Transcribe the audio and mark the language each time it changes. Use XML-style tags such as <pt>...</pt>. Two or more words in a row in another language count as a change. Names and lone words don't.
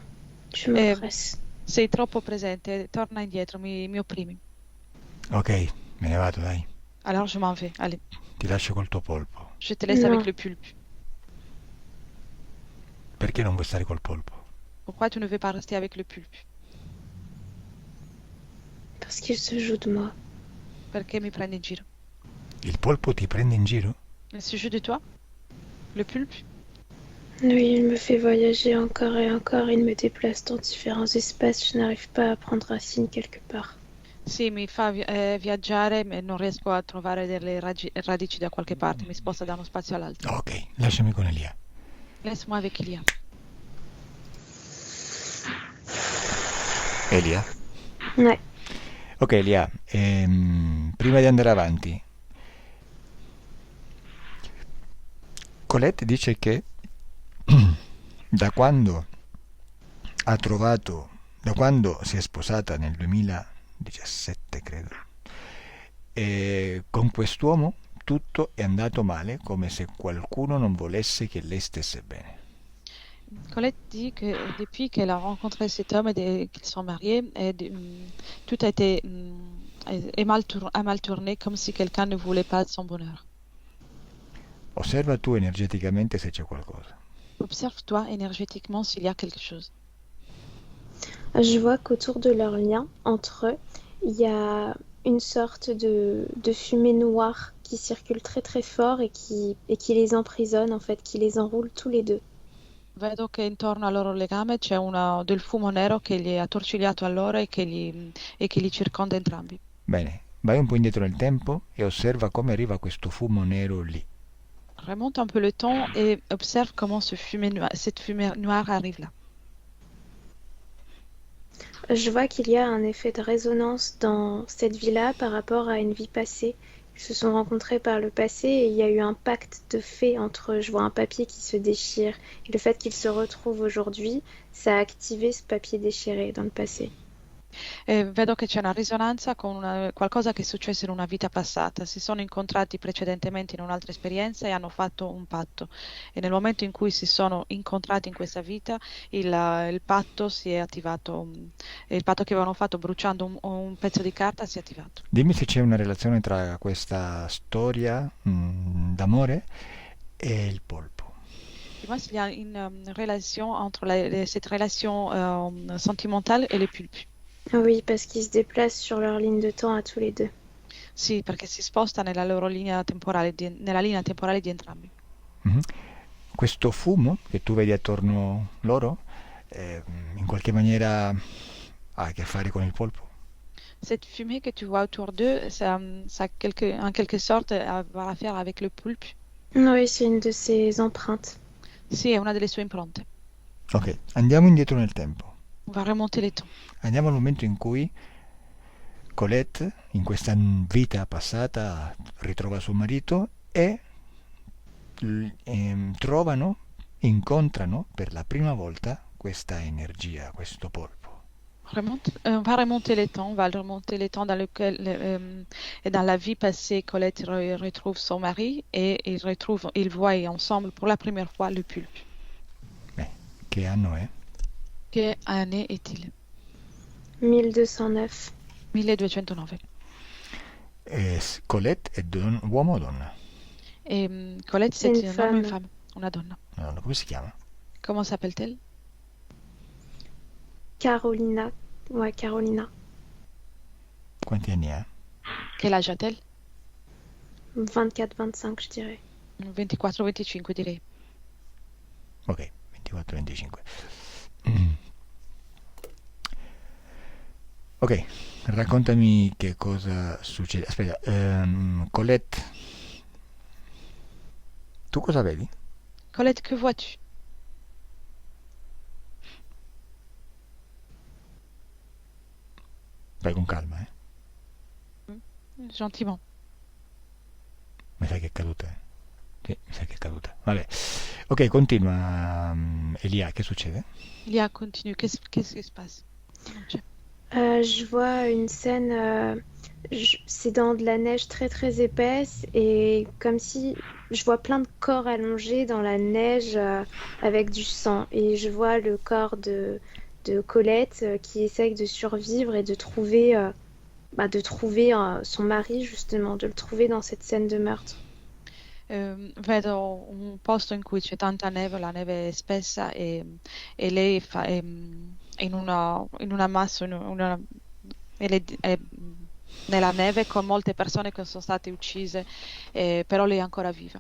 <fr>Tu m'oppresses.</fr> <it>Sei troppo presente, torna indietro, mi opprimi. Ok, me ne vado, dai.</it> <fr>Alors je m'en vais, allez.</fr> <it>Ti lascio col tuo polpo.</it> <fr>Je te laisse avec Non, le pulpe.</fr> <it>Perché non vuoi stare col polpo?</it> <fr>Pourquoi tu ne veux pas rester avec le pulpe? parce qu'il se joue de moi.</fr> <it>Perché mi prendi in giro? Il polpo ti prende in giro?</it> <fr>Il se joue de toi? Le pulpe? Oui, il me fait voyager encore et encore, il me déplace dans différents espaces, je n'arrive pas à prendre racine quelque part. Sì, mi fa viaggiare e non riesco a trovare delle radici da qualche parte, mi sposta da uno spazio all'altro.</fr> <it>Ok, lasciami con Elia.</it> <fr>Laisse-moi avec Ilia. Elia? Ouais,</fr> <it>Ok, Elia, prima di andare avanti, Colette dice che da quando ha trovato, da quando si è sposata nel 2017, credo, e con quest'uomo tutto è andato male, come se qualcuno non volesse che lei stesse bene.</it> <fr>Colette dit que depuis qu'elle a rencontré cet homme et qu'ils sont mariés, tout a été a mal tourné, comme si quelqu'un ne voulait pas son bonheur.</fr> <it>Osserva tu energeticamente se c'è qualcosa.</it> <fr>Observe-toi énergétiquement s'il y a quelque chose. je vois qu'autour de leur lien, entre eux, il y a une sorte de fumée noire qui circule très très fort et qui les emprisonne en fait, qui les enroule tous les deux.</fr> <it>Vedo che intorno al loro legame c'è del fumo nero che li è attorcigliato a loro e che li circonda entrambi. Bene, vai un po' indietro nel tempo e osserva come arriva questo fumo nero lì.</it> <fr>Remonte un peu le temps et observe comment cette fumée noire arrive là. Je vois qu'il y a un effet de résonance dans cette vie-là par rapport à une vie passée. Ils se sont rencontrés par le passé et il y a eu un pacte de fait entre eux. Je vois un papier qui se déchire. Et le fait qu'ils se retrouvent aujourd'hui, ça a activé ce papier déchiré dans le passé.</fr> <it>E vedo che c'è una risonanza con qualcosa che è successo in una vita passata. Si sono incontrati precedentemente in un'altra esperienza e hanno fatto un patto. E nel momento in cui si sono incontrati in questa vita, il patto si è attivato. Il patto che avevano fatto bruciando un pezzo di carta si è attivato. Dimmi se c'è una relazione tra questa storia d'amore e il polpo.</it> <fr>Dis-moi s'il y a une relation entre cette relation sentimentale et les pulpes. Oui, parce qu'ils se déplacent sur leur ligne de temps à tous les deux.</fr> <it>Sì, perché si sposta nella loro linea temporale, nella linea temporale di entrambi. Mhm. Questo fumo che tu vedi attorno loro, in qualche maniera ha a che fare con il polpo?</it> <fr>Cette fumée que tu vois autour d'eux, en quelque sorte avoir à faire avec le poulpe. Oui, c'est une de ses empreintes.</fr> <it>Sì, è una delle sue impronte. Ok, andiamo indietro nel tempo.</it> <fr>On va remonter les temps.</fr> <it>Andiamo al momento in cui Colette, in questa vita passata, ritrova suo marito e incontrano per la prima volta questa energia, questo polpo.</it> <fr>On va remonter les temps, on va remonter les temps dans lequel, et dans la vie passée, Colette retrouve son mari et ils voient ensemble pour la première fois le pulpe.</fr> <it>Che anno è?</it> <fr>Che année est-il? 1209. 1209.</fr> <it>Colette è uomo o donna?</it> <fr>Et Colette, C'est c'est une un homme ou une femme. femme?</fr> <it>Una donna. Una donna, come si chiama?</it> <fr>Comment s'appelle-t-elle? Carolina. Ouais, Carolina.</fr> <it>Quanti anni ha?</it> <fr>Quel âge a-t-elle? 24-25, je dirais.</fr> <it>24-25 direi. Ok, 24-25. Ok, raccontami che cosa succede. Aspetta, Colette, tu cosa vedi?</it> <fr>Colette, que vois-tu?</fr> <it>Vai con calma, eh.</it> <fr>Gentiment.</fr> <it>Mi sa che è caduta. Sì, mi sa che è caduta. Vabbè. Ok, continua, Elia, che succede?</it> <fr>Lia, continue. Qu'est-ce qui se passe? Je vois une scène, c'est dans de la neige très très épaisse et comme si je vois plein de corps allongés dans la neige avec du sang et je vois le corps de Colette qui essaye de survivre et de trouver, son mari, justement, de le trouver dans cette scène de meurtre.</fr> <it>Vedo un posto in cui c'è tanta neve, la neve è spessa e lei è in una massa, e è nella neve con molte persone che sono state uccise, però lei è ancora viva.</it>